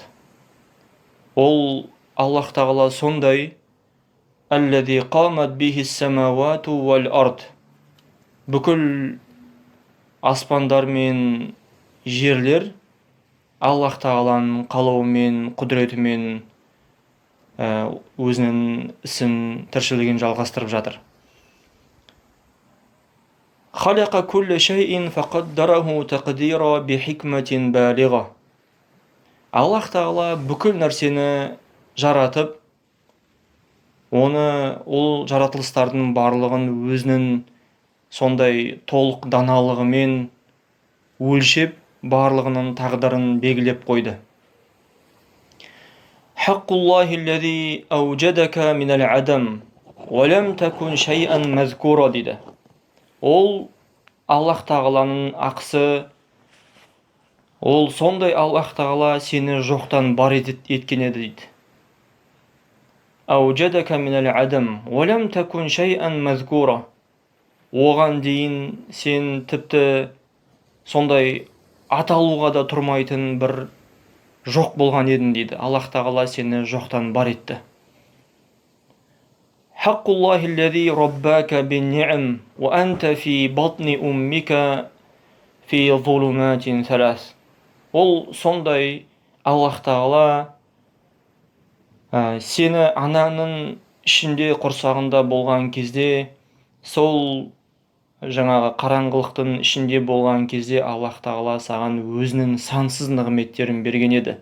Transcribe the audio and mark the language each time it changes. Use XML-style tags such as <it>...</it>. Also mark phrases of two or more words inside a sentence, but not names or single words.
<kk>Ол Аллах тағала сондай:</kk> <ar>«الذي قامت به السماوات والأرض».</ar> <kk>Бүкіл аспандар мен жерлер Аллах тағаланың қалауымен, құдіретімен өзінің ісін, тіршілігін жалғастырып жатыр.</kk> <ar>خلق كل شيء فقدره تقديرا بحكمة بالغة.</ar> <kk>Аллах тағала бүкіл нәрсені жаратып, ол жаратылыстардың барлығын өзінің сондай толық даналығымен өлшеп, барлығының тағдырын белгілеп қойды.</kk> <ar>حق الله الذي أوجدك من العدم ولم تكن شيئا مذكورا дейді.</ar> <kk>Ол Аллах тағаланың ақысы. Ол сондай Аллах тағала сені жоқтан бар еткен еді дейді.</kk> <ar>أوجدك من العدم ولم تكن شيئا مذكورا.</ar> <kk>Оған дейін сен тіпті сондай аталуға да тұрмайтын бір жоқ болған едің дейді. Аллах тағала сені жоқтан бар етті.</kk> <ar>حق الله الذي رباك بالنعم وأنت في بطن أمك في ظلمات ثلاث.</ar> <kk>Ол сондай Аллах тағала сені ананың ішінде, құрсағында болған кезде, сол жаңағы қараңғылықтың ішінде болған кезде Аллах тағала саған өзінің сансыз нығметтерін берген еді.</kk>